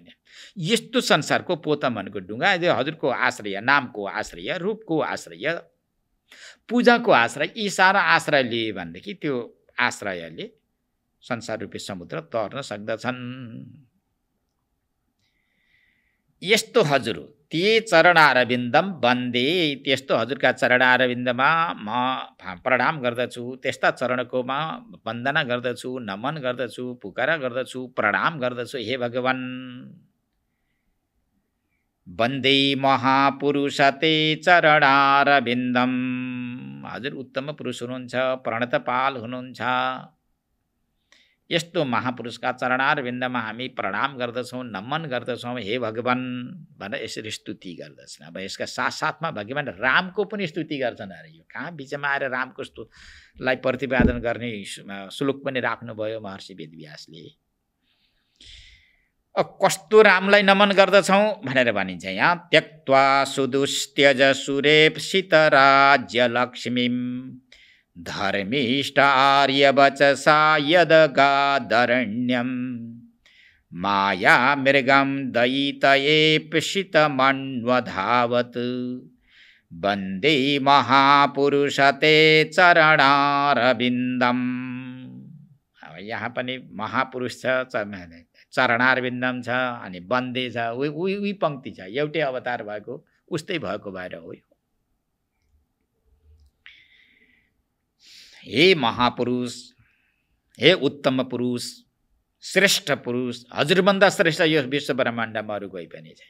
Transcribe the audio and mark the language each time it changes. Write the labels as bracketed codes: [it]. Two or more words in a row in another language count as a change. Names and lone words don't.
[ne] यस्तो संसारको पोतम भनेको डुङ्गा, हजुरको आश्रय, नामको आश्रय, रूपको आश्रय, पूजाको आश्रय, यी सारा आश्रय लिए भनेदेखि त्यो आश्रयले संसार रूपी समुद्र तर्न सक्दछन्। यस्तो हजुर [sa] ते चरणारविन्दम वन्दे, [ne] त्यस्तो हजुरका चरणारविन्दमा म प्रणाम गर्दछु, त्यस्ता चरणको म वन्दना गर्दछु, नमन गर्दछु, पुकारा गर्दछु, प्रणाम गर्दछु हे भगवान। [sa] वन्दे महापुरुष ते चरणारविन्दम, [ne] हजुर उत्तम पुरुष हुनुहुन्छ, प्रणतपाल हुनुहुन्छ। यस्तो महापुरुषका चरणारविन्दमा हामी प्रणाम गर्दछौँ, नमन गर्दछौँ हे भगवान भनेर यसरी स्तुति गर्दछन्। अब यसका साथसाथमा भगवान रामको पनि स्तुति गर्छन्। अरे यो कहाँ बिचमा आएर रामको लाई प्रतिपादन गर्ने श्लोक पनि राख्नुभयो महर्षि वेदव्यासले। कस्तो रामलाई नमन गर्दछौँ भनेर भनिन्छ यहाँ। [sa] त्यक्त्वा सुदुस्त्यज सुरेप्सित राज्य लक्ष्मीम धर्मिष्ठ आर्यवचसा यदगादरण्यम माया मृगम दयितयेप्सितमन्वधावत् वन्दे महापुरुष ते चरणारविन्दम। [ne] यहाँ पनि महापुरुष छ, चरणारविन्दम छ, अनि वन्दे छ, उही पंक्ति छ। एउटै अवतार भएको, उस्तै भएको भएर हो। हे महापुरुष, हे उत्तम पुरुष, श्रेष्ठ पुरुष, हजुरभन्दा श्रेष्ठ यो विश्व ब्रह्माण्डमा अरू कोही पनि छैन।